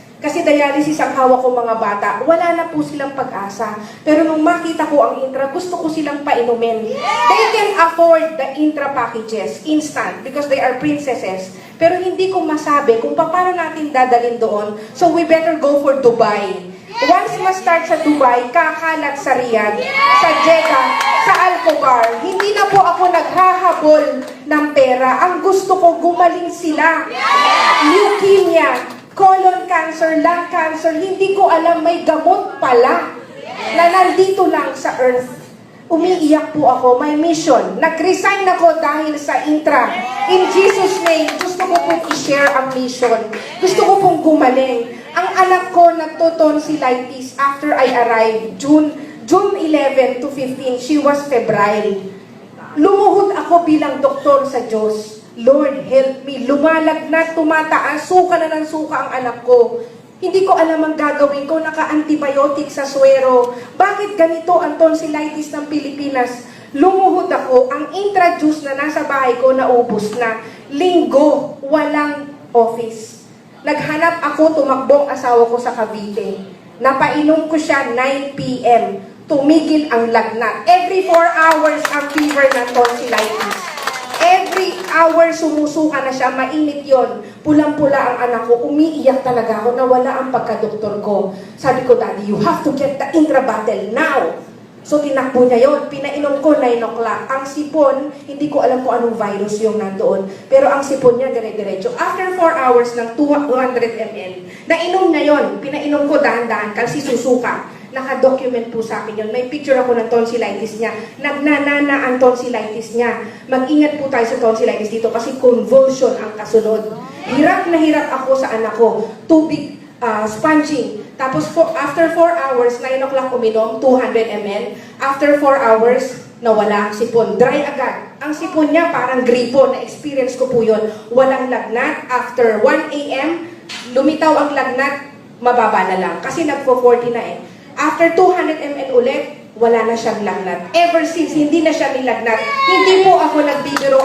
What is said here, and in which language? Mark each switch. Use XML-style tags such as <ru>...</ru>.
<tl>Kasi dialysis ang hawak ko mga bata, wala na po silang pag-asa. Pero nung makita ko ang Intra, gusto ko silang painumin.</tl> <en>They can afford the Intra packages, instant, because they are princesses.</en> <tl>Pero hindi ko masabi kung paano natin dadalhin doon.</tl> <en>So we better go for Dubai.</en> <tl>Once ma-start sa Dubai, kakalat sa Riyadh, sa Jeddah, sa Al-Khobar. Hindi na po ako naghahabol ng pera. Ang gusto ko, gumaling sila. Leukemia, colon cancer, lung cancer, hindi ko alam may gamot pala na nandito lang sa earth. Umiiyak po ako, may mission. Nag-resign ako dahil sa Intra.</tl> <en>In Jesus' name,</en> <tl>gusto ko pong i-share ang mission. Gusto ko pong gumaling. Ang anak ko nagto-tonsillitis</tl> <en>after I arrived, June 11 to 15, she was febrile.</en> <tl>Lumuhod ako bilang doktor sa Diyos.</tl> <en>Lord, help me.</en> <tl>Lumalagnat, tumataas, suka na ng suka ang anak ko. Hindi ko alam ang gagawin ko, naka-antibiotic sa swero. Bakit ganito ang tonsillitis ng Pilipinas? Lumuhod ako, ang Intra-Juice na nasa bahay ko naubos na. Linggo, walang office. Naghanap ako, tumakbong asawa ko sa Cavite. Napainom ko siya 9 p.m. Tumigil ang lagnat. Every 4 hours ang fever ng tonsillitis. Every hour sumusuka na siya, mainit yon. Pulang-pula ang anak ko, umiiyak talaga ako, nawala ang pagkadoktor ko.</tl> <en>Sabi ko, Daddy, you have to get the Intra bottle now.</en> <tl>So tinakbo niya yon, pinainom ko 9 o'clock. Ang sipon, hindi ko alam kung anong virus yung nandoon. Pero ang sipon niya dire-diretso.</tl> <en>After 4 hours</en> <tl>ng 200 ml, nainom niya yon, pinainom ko dahan-dahan kasi susuka. naka-document po sa akin yun. May picture ako ng tonsillitis niya. Nagnanana ang tonsillitis niya. Mag-ingat po tayo sa tonsillitis dito kasi convulsion ang kasunod. Hirap na hirap ako sa anak ko. Tubig, sponging. Tapos after 4 hours, 9 o'clock uminom, 200 ml.</tl> <en>After 4 hours,</en> <tl>nawala ang sipon. Dry agad. Ang sipon niya parang gripo. Na-experience ko po yun. Walang lagnat.</tl> <en>After 1 a.m.,</en> <tl>lumitaw ang lagnat, mababa na lang. Kasi nagpo-40 na eh.</tl> <en>After 200 ml</en> <tl>ulit, wala na siyang lagnat. Ever since, hindi na siya nilagnat. Hindi po ako nagbibiro.</tl>